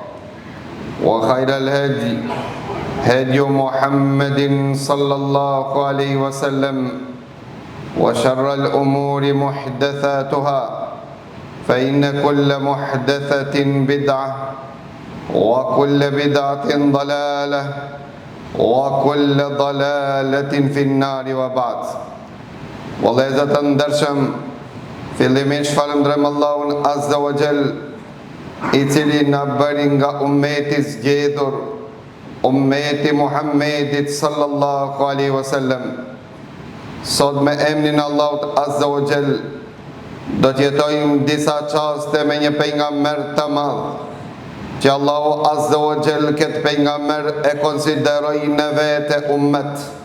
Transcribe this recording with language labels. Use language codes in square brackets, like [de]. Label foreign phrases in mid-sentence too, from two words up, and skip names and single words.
[ar] وخير الهدي هدي محمد صلى الله عليه وسلم وشر الأمور محدثاتها فإن كل محدثة بدعة وكل بدعة ضلالة وكل ضلالة في النار وبعد. [sq] Vëllezër të ndershëm, fillimisht falënderojmë Allahun [ar] عز وجل, [sq] i cili na bëri nga ummeti zgjedhur, ummeti Muhammedit [ar] صلى الله عليه وسلم. [sq] Sot me emrin Allahut [ar] عز وجل [sq] do të jetojmë disa çaste me një pejgamber të madh, që Allahu [ar] عز وجل [sq] këtë pejgamber e konsideroi në vete ummet.